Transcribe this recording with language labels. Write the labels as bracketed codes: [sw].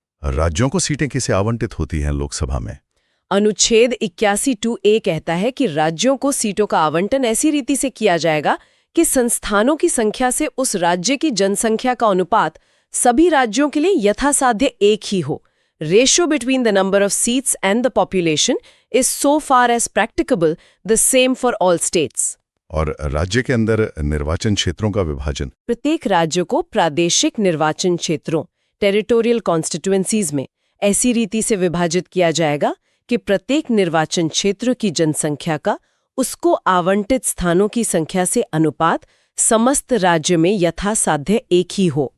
[hi] राज्यों को सीटें किसे आवंटित होती हैं लोकसभा में? अनुच्छेद 81(2)(a) कहता है कि राज्यों को सीटों का आवंटन ऐसी रीति से किया जाएगा कि संस्थानों की संख्या से उस राज्य की जनसंख्या का अनुपात सभी राज्यों के लिए यथासाध्य एक ही हो। [en] Ratio between the number of seats and the population is so far as practicable the same for all states. [hi] और राज्य के अंदर निर्वाचन क्षेत्रों का विभाजन। प्रत्येक राज्य को प्रादेशिक निर्वाचन क्षेत्रों टेरिटोरियल कॉन्स्टिट्यूएंसीज में ऐसी रीति से विभाजित किया जाएगा कि प्रत्येक निर्वाचन क्षेत्र की जनसंख्या का उसको आवंटित स्थानों की संख्या से अनुपात समस्त राज्य में यथासाध्य एक ही हो।